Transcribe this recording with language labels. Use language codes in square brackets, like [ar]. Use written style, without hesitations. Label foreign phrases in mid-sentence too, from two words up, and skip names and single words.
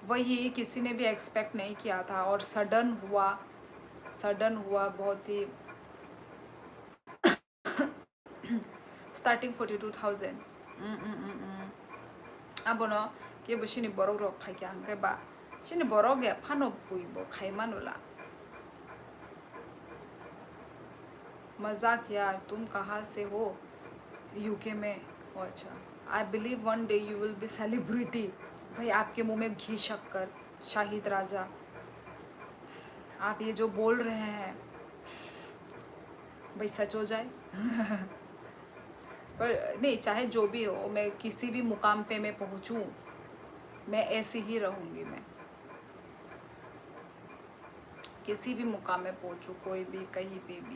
[hi] वही किसी ने भी एक्सपेक्ट नहीं किया था और सडन हुआ बहुत ही। [trp] starting 42,000 abono ke bo shini borok rok phaikya hangke ba shini borok ge phano puibo khaimanula [hi] मजाक यार तुम कहाँ से हो यूके में ओ अच्छा [en] I believe one day you will be celebrity [hi] भाई आपके मुंह में घी शक्कर शाहिद राजा आप ये जो बोल रहे हैं भाई सच हो जाए पर नहीं चाहे जो भी हो मैं किसी भी मुकाम पे मैं पहुंचूं मैं ऐसी ही रहूंगी मैं किसी भी मुकाम में पहुंचूं कोई भी कहीं पे भी।